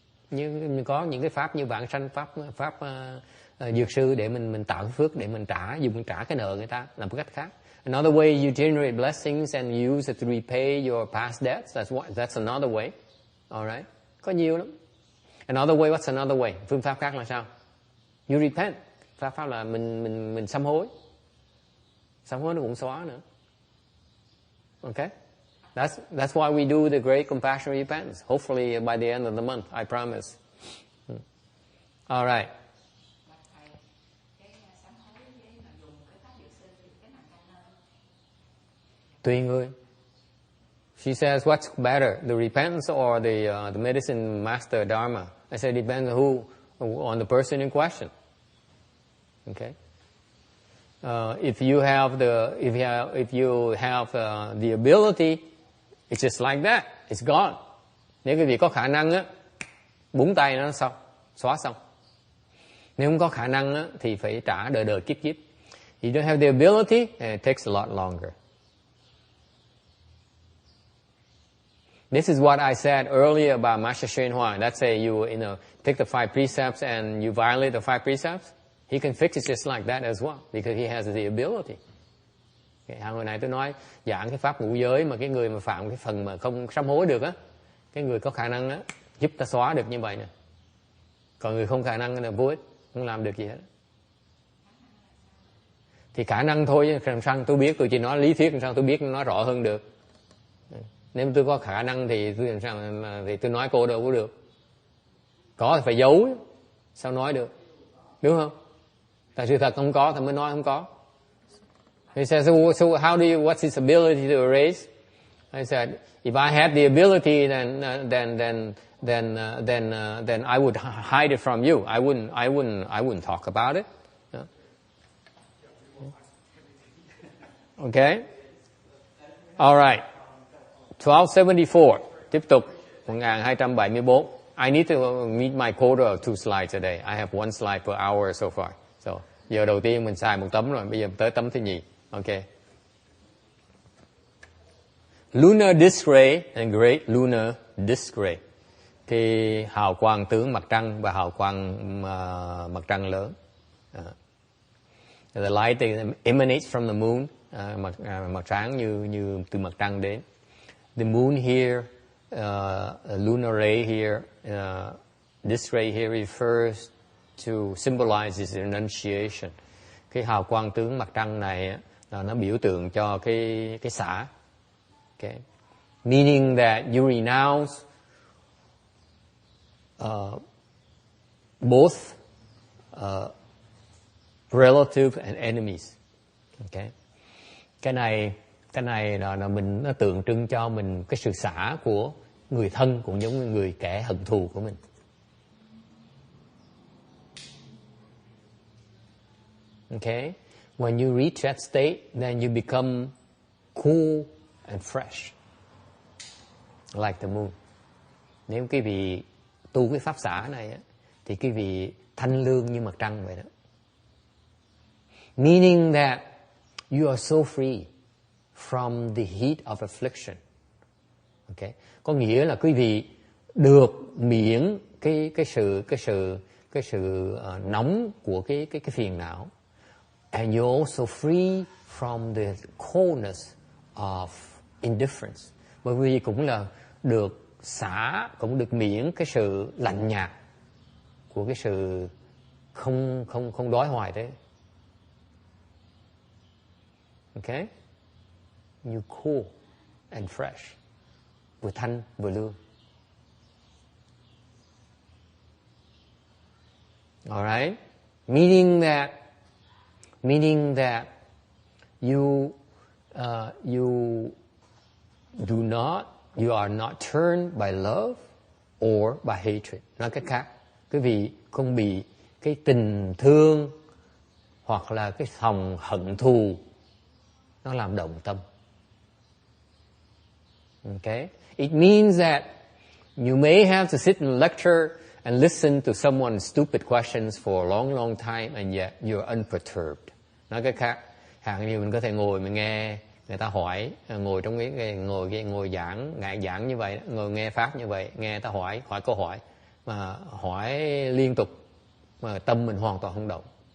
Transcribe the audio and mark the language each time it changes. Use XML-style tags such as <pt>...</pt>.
<vi>Như mình có những cái pháp như vãng sanh pháp dược sư để mình tạo phước để mình dùng trả cái nợ người ta, làm một cách khác.</vi> <en>Another way you generate blessings and use it to repay your past debts. That's another way. All right?</en> <vi>Có nhiều lắm.</vi> <en>Another way, what's another way?</en> <vi>Phương pháp khác là sao?</vi> <en>You repent.</en> <vi>Pháp là mình sám hối. Sám hối nó cũng xóa nữa. Okay?</vi> <en>That's why we do the great compassion repentance. Hopefully by the end of the month, I promise. All right.</en> <vi>Tùy người.</vi> <en>She says, what's better, the repentance or the medicine master dharma? I said, depends on the person in question. Okay. If you have the ability, it's just like that. It's gone.</en> <vi>Nếu quý vị có khả năng á, búng tay nó xong, xóa xong. Nếu không có khả năng á, thì phải trả đời kiếp kiếp.</vi> <en>You don't have the ability, it takes a lot longer. This is what I said earlier about Master Hsuan Hua. Let's say you take the 5 precepts and you violate the 5 precepts. He can fix it just like that as well, because he has the ability.</en> <vi>Hồi nãy tôi nói giảng cái pháp ngũ giới mà cái người mà phạm cái phần mà không sám hối được á, cái người có khả năng á giúp ta xóa được như vậy nè. Còn người không khả năng là vô ích, không làm được gì hết. Thì khả năng thôi, làm sao tôi biết, tôi chỉ nói lý thuyết, làm sao tôi biết nói rõ hơn được. Nếu tôi có khả năng thì tôi làm sao thì tôi nói cô đâu có được. Có thì phải giấu, sao nói được, đúng không? Tại sự thật không có thì mới nói không có.</vi> <en>He says, so how do you, what's his ability to erase? I said, if I had the ability, then I would hide it from you. I wouldn't talk about it. Okay? All right. 1274.</en> <vi>Tiếp tục.</vi> <en>1274. I need to meet my quota of 2 slides a day. I have 1 slide per hour so far.</en> <vi>So, giờ đầu tiên mình xài 1 tấm rồi, bây giờ tới tấm thứ nhì. Okay.</vi> <en>Lunar disk ray and great lunar disk ray.</en> <vi>Thì hào quang tướng mặt trăng và hào quang mặt trăng lớn.</vi> <en>The light emanates from the moon.</en> <vi>Mặt sáng như từ mặt trăng đến.</vi> <en>The moon here, lunar ray here, this ray here refers to symbolizes renunciation.</en> <vi>Cái hào quang tướng mặt trăng này là nó biểu tượng cho cái xả.</vi> <en>Okay. Meaning that you renounce both relative and enemies. Okay.</en> <vi>Cái này là mình, nó tượng trưng cho mình cái sự xả của người thân cũng giống như người kẻ hận thù của mình.</vi> <en>Okay. When you reach that state, then you become cool and fresh, like the moon.</en> <vi>Nếu quý vị tu cái pháp xả này á, thì quý vị thanh lương như mặt trăng vậy đó.</vi> <en>Meaning that you are so free from the heat of affliction. Okay?</en> <vi>Có nghĩa là quý vị được miễn cái sự nóng của cái phiền não.</vi> <en>And you're also free from the coldness of indifference.</en> <vi>Bởi vì cũng là được xả, cũng được miễn cái sự lạnh nhạt của cái sự không đói hoài thế.</vi> <en>Okay? You cool and fresh.</en> <vi>Vừa thanh vừa lương.</vi> <en>Alright? Meaning that you are not turned by love or by hatred.</en> <vi>Nói cách khác, quý vị không bị cái tình thương hoặc là cái lòng hận thù nó làm động tâm.</vi> <en>Okay? It means that you may have to sit in a lecture and listen to someone's stupid questions for a long, long time, and yet you're unperturbed.</en> <vi>Nói cách khác, hàng như mình có thể ngồi mình nghe người ta hỏi, ngồi trong cái ngồi giảng như vậy, ngồi nghe pháp như vậy, nghe ta hỏi câu hỏi mà hỏi liên tục mà tâm mình hoàn toàn không động.</vi>